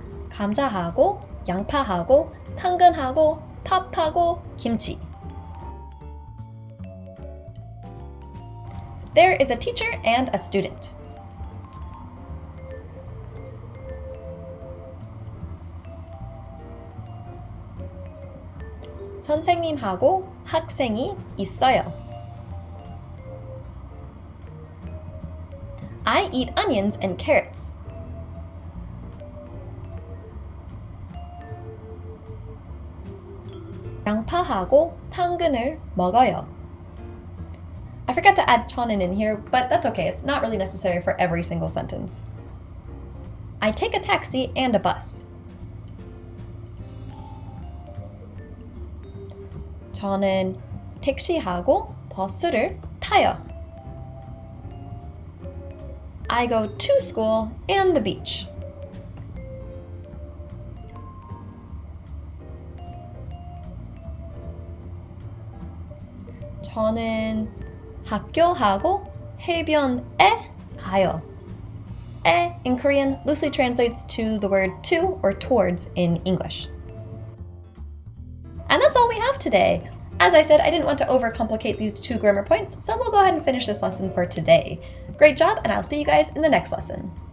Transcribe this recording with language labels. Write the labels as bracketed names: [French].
[Korean] 감자하고 양파하고 당근하고 팝하고 김치. [English] There is a teacher and a student. [Korean] 선생님하고 학생이 있어요. [English] I eat onions and carrots. [Korean] 양파하고 당근을 먹어요. [English] I forgot to add 저는 in here, but that's okay. It's not really necessary for every single sentence. I take a taxi and a bus. [Korean] 저는 택시하고 버스를 타요. [English] I go to school and the beach. [Korean] 저는 학교하고 해변에 가요. [English] 에 in Korean loosely translates to the word to or towards in English. And that's all we have today. As I said, I didn't want to overcomplicate these 2 grammar points, so we'll go ahead and finish this lesson for today. Great job, and I'll see you guys in the next lesson.